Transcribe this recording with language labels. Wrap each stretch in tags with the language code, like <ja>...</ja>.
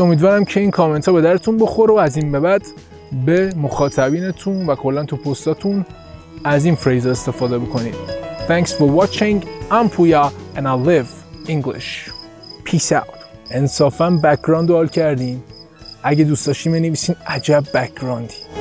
<fa>امیدوارم که این کامنت ها به درتون بخوره و از این به بعد به مخاطبینتون و کلا تو پستاتون از این فریز استفاده بکنید.</fa> <en>Thanks for watching. I'm Puya and I live English. Peace out.</en> <fa>انصافاً بک‌گراند رو حال کردین؟ اگه دوست داشتین بنویسین عجب بک‌گراندی.</fa>